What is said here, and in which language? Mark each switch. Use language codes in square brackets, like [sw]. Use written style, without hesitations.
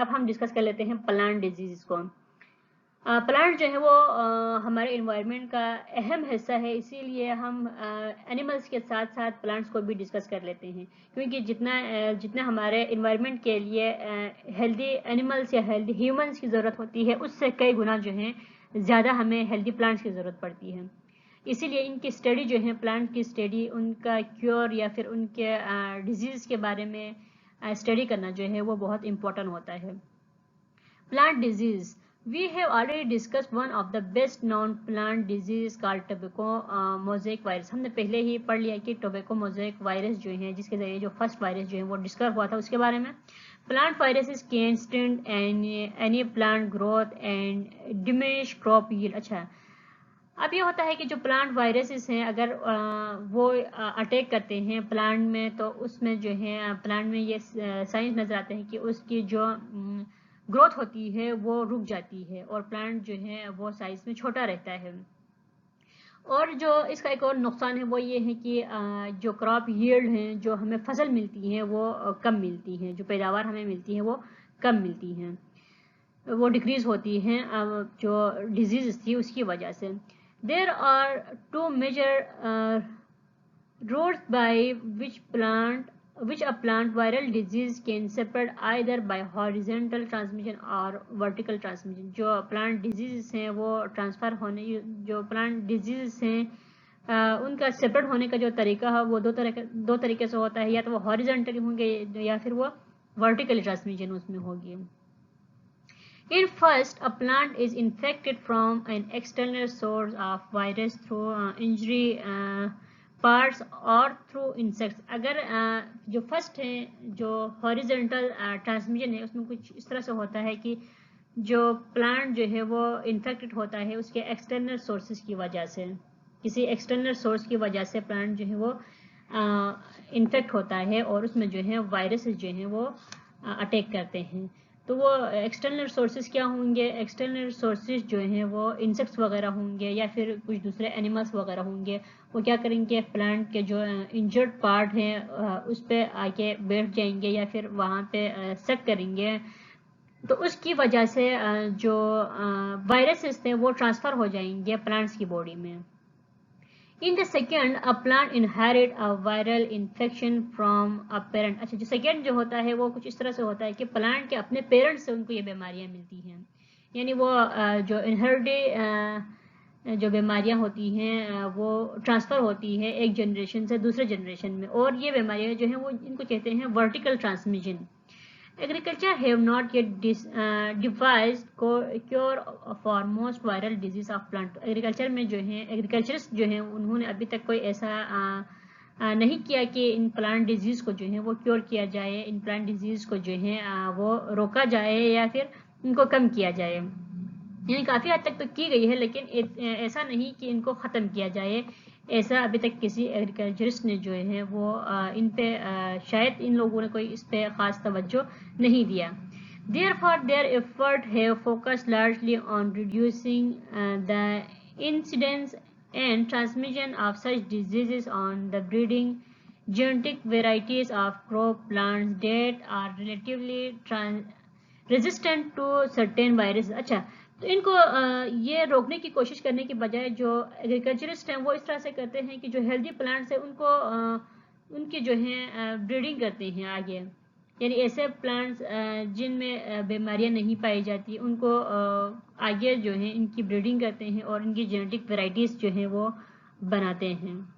[ur] اب ہم ڈسکس کر لیتے ہیں پلانٹ ڈیزیز کو. پلانٹ جو ہے وہ ہمارے انوائرمنٹ کا اہم حصہ ہے, اسی لیے ہم اینیملز کے ساتھ ساتھ پلانٹس کو بھی ڈسکس کر لیتے ہیں, کیونکہ جتنا ہمارے انوائرمنٹ کے لیے ہیلدی اینیملز یا ہیلدی ہیومنز کی ضرورت ہوتی ہے, اس سے کئی گنا جو ہیں زیادہ ہمیں ہیلدی پلانٹس کی ضرورت پڑتی ہے. اسی لیے ان کی اسٹڈی جو ہے, پلانٹ کی اسٹڈی, ان کا کیور یا پھر ان کے ڈیزیز کے بارے میں اسٹڈی کرنا جو ہے وہ بہت امپورٹنٹ ہوتا ہے. Plant disease. [en] We have already discussed one of the best known plant disease called tobacco mosaic virus. [ur] ہم نے پہلے ہی پڑھ لیا کہ ٹوبیکو موزیک وائرس جو ہے, جس کے ذریعے جو فرسٹ وائرس جو ہے وہ ڈسکور ہوا تھا, اس کے بارے میں. [en] Plant viruses can stunt any plant growth and diminish crop yield. [ur] اچھا, اب یہ ہوتا ہے کہ جو پلانٹ وائرسز ہیں اگر وہ اٹیک کرتے ہیں پلانٹ میں, تو اس میں جو ہے پلانٹ میں یہ سائنس نظر آتے ہیں کہ اس کی جو گروتھ ہوتی ہے وہ رک جاتی ہے, اور پلانٹ جو ہے وہ سائز میں چھوٹا رہتا ہے. اور جو اس کا ایک اور نقصان ہے وہ یہ ہے کہ جو کراپ ییلڈ ہیں, جو ہمیں فصل ملتی ہیں وہ کم ملتی ہیں, جو پیداوار ہمیں ملتی ہیں وہ کم ملتی ہیں, وہ ڈکریز ہوتی ہیں جو ڈیزیز تھی اس کی وجہ سے. [en] There are two major routes by which plant which a plant viral disease can spread either by horizontal transmission or vertical transmission. [ur] جو plant diseases ہیں وہ transfer ہونے جو plant diseases ہیں ان کا سپریٹ ہونے کا جو طریقہ ہے وہ دو طریقے سے ہوتا ہے, یا تو وہ ہاریزنٹلی ہوں گے یا پھر وہ ورٹیکلی ٹرانسمیشن اس میں ہوگی. [en] In first, a plant is infected from an external source of virus through injury parts or through insects. [ur] اگر جو فرسٹ ہے جو ہاریزنٹل ٹرانسمیشن ہے اس میں کچھ اس طرح سے ہوتا ہے کہ جو پلانٹ جو ہے وہ انفیکٹڈ ہوتا ہے اس کے ایکسٹرنل سورسز کی وجہ سے, کسی ایکسٹرنل سورس کی وجہ سے پلانٹ جو ہے وہ انفیکٹ ہوتا ہے اور اس میں جو ہے وائرسز جو ہیں وہ اٹیک کرتے ہیں. تو وہ ایکسٹرنل سورسز کیا ہوں گے؟ ایکسٹرنل سورسز جو ہیں وہ انسیکٹس وغیرہ ہوں گے یا پھر کچھ دوسرے اینیملس وغیرہ ہوں گے. وہ کیا کریں گے؟ پلانٹ کے جو انجرڈ پارٹ ہیں اس پہ آ کے بیٹھ جائیں گے یا پھر وہاں پہ سیٹ کریں گے. تو اس کی وجہ سے جو وائرسز تھے وہ ٹرانسفر ہو جائیں گے پلانٹس کی باڈی میں. [en] In the second, a plant inherit a viral infection from a parent. [ur] اچھا, جو سیکنڈ جو ہوتا ہے وہ کچھ اس طرح سے ہوتا ہے کہ پلانٹ کے اپنے پیرنٹ سے ان کو یہ بیماریاں ملتی ہیں, یعنی وہ جو انہیریٹی جو بیماریاں ہوتی ہیں وہ ٹرانسفر ہوتی ہے ایک جنریشن سے دوسرے جنریشن میں, اور یہ بیماریاں جو ہیں وہ ان کو کہتے ہیں vertical transmission. [en] Agriculture have not yet devised cure for most viral disease of plant. [ur] Agriculture میں جو ہیں ایگریکلچرسٹ جو ہیں انہوں نے ابھی تک کوئی ایسا نہیں کیا کہ ان پلانٹ ڈیزیز کو جو ہے وہ کیور کیا جائے, ان پلانٹ ڈیزیز کو جو ہے وہ روکا جائے یا پھر ان کو کم کیا جائے. یعنی کافی حد تک تو کی گئی ہے لیکن ایسا نہیں کہ ان کو ختم کیا جائے, ایسا ابھی تک کسی ایگریکلچرسٹ نے جو ہے وہ ان پہ شاید ان لوگوں نے کوئی اس پہ خاص توجہ نہیں دیا. [en] Therefore, their effort have focused largely on reducing the incidence and transmission of such diseases on the breeding genetic varieties of crop plants that are relatively resistant to certain viruses. [ur] اچھا, تو ان کو یہ روکنے کی کوشش کرنے کی بجائے جو ایگریکلچرسٹ ہیں وہ اس طرح سے کرتے ہیں کہ جو ہیلدی پلانٹس ہیں ان کو ان کی جو ہیں بریڈنگ کرتے ہیں آگے, یعنی ایسے پلانٹس جن میں بیماریاں نہیں پائی جاتی ان کو آگے جو ہیں ان کی بریڈنگ کرتے ہیں اور ان کی جینیٹک ویرائٹیز جو ہیں وہ بناتے ہیں.